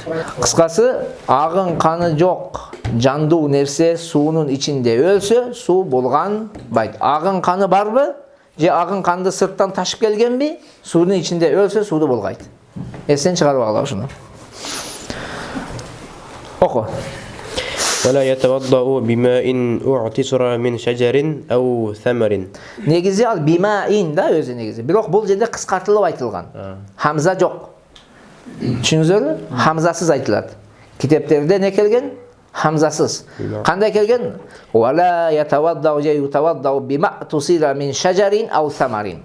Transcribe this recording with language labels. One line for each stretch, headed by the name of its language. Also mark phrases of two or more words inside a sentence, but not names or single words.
Kyrgyz: Кыскасы, агын каны жок, жандуу нерсе суунун ичинде өлсө, суу булганбайт. Агын каны барбы? Же агын канды сырттан ташып келгенби? Суунун ичинде өлсө, сууду булгайт. Эстен чыгарып алгыла ушуну. Оку.
Arabic: ولا يتوضأ بماء أعتصر من شجر أو ثمر.
Kyrgyz: Негизи ал бимаин да өзү негизи. Бирок бул жерде кыскартылып айтылган. Хамза жок. Түшүнүңүздөрбү? Хамзасыз айтылат. Китептерде не келген? Хамзасыз. Кандай келген?
Arabic: ولا يتوضأ же يتوضأ بما عصر من شجر أو ثمر.